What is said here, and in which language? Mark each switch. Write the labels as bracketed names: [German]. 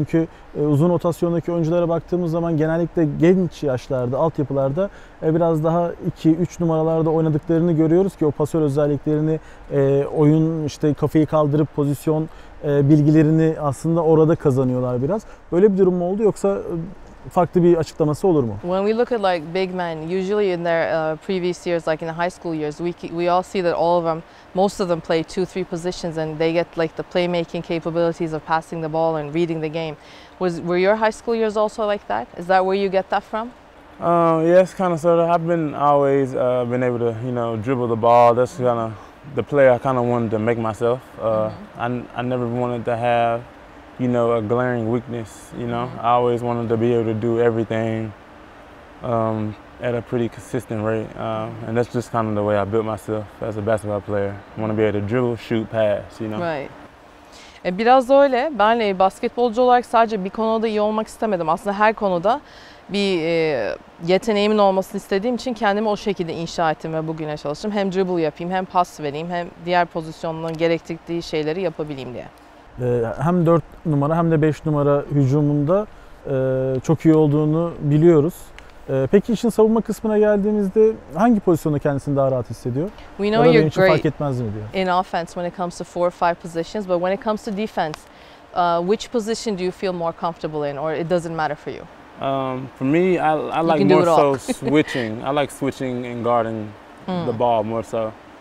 [Turkish] Çünkü uzun rotasyondaki oyunculara baktığımız zaman genellikle genç yaşlarda, altyapılarda biraz daha 2-3 numaralarda oynadıklarını görüyoruz ki o pasör özelliklerini, oyun kafayı kaldırıp pozisyon bilgilerini aslında orada kazanıyorlar biraz. Böyle bir durum mu oldu yoksa farklı bir açıklaması olur mu? [English] When we look at like big men, usually in their previous years, like in the high school years, we all see that all of them, most of them play 2-3 positions, and they get like the playmaking capabilities of passing the ball and reading the game. Were your high school years also like that? Is that where you get that from? Yes, kind of, sort of. I've been always been able to, dribble the ball. That's kind of the player I kind of wanted to make myself. I never wanted to have, a glaring weakness. I always wanted to be able to do everything at a pretty consistent rate, and that's just kind of the way I built myself as a basketball player. I want to be able to dribble, shoot, pass. [Turkish] Right. Biraz da öyle. Ben basketbolcu olarak sadece bir konuda iyi olmak istemedim. Aslında her konuda bir yeteneğimin olmasını istediğim için kendimi o şekilde inşa ettim ve bugüne çalıştım. Hem dribble yapayım, hem pas vereyim, hem diğer pozisyonların gerektirdiği şeyleri yapabileyim diye. Hem 4 numara hem de 5 numara hücumunda çok iyi olduğunu biliyoruz. Peki işin savunma kısmına geldiğimizde hangi pozisyonda kendisini daha rahat hissediyor? [English] We know you're great [Turkish] fark etmez mi diyor. [English] in offense when it comes to 4 or 5 positions, but when it comes to defense, which position do you feel more comfortable in, or it doesn't matter for you? For me, I like more so switching. I like switching and guarding the ball more so.